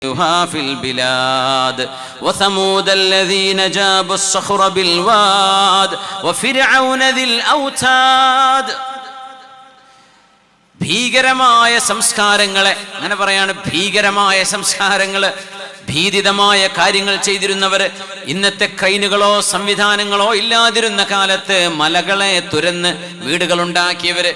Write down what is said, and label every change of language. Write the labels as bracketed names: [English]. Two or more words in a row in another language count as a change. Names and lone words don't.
[Arabic] في البلاد وثمود الذين جابوا الصخر بالواد وفرعون ذي الأوتاد. [Malayalam] ഭീകരമായ സംസ്കാരങ്ങളെ, അങ്ങനെ പറയാണ്, ഭീകരമായ സംസ്കാരങ്ങള്, ഭീതിതമായ കാര്യങ്ങൾ ചെയ്തിരുന്നവർ, ഇന്നത്തെ ക്രെയിനുകളോ സംവിധാനങ്ങളോ ഇല്ലാതിരുന്ന കാലത്ത് മലകളെ തുരന്ന് വീടുകളുണ്ടാക്കിയവര്.